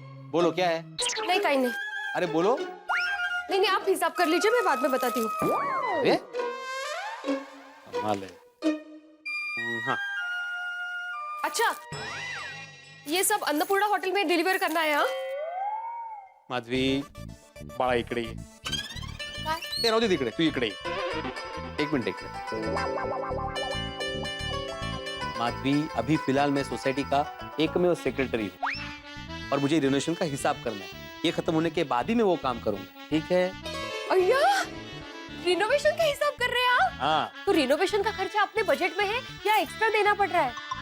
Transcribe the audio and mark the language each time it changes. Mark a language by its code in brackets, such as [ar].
[hi] बोलो क्या है? नहीं कहीं नहीं। अरे बोलो। नहीं नहीं, आप हिसाब कर लीजिए, मैं बाद में बताती हूँ। कमाल है। हाँ अच्छा, ये सब अन्नपूर्णा होटल में डिलीवर करना है। हाँ [mr] माधवी, बड़ा इकडे ये ते राहू दे तिकडे, तू इकडे ये। एक मिनट इकडे। [hi] माधवी, अभी फिलहाल मैं सोसाइटी का एकमेव सेक्रेटरी हूँ और मुझे रिनोवेशन का हिसाब करना है। ये खत्म होने के बाद ही मैं वो काम करूंगा, ठीक है? अय्या, रिनोवेशन का हिसाब कर रहे हैं आप? हाँ। तो रिनोवेशन का खर्चा अपने बजट में है या एक्स्ट्रा देना पड़ रहा है?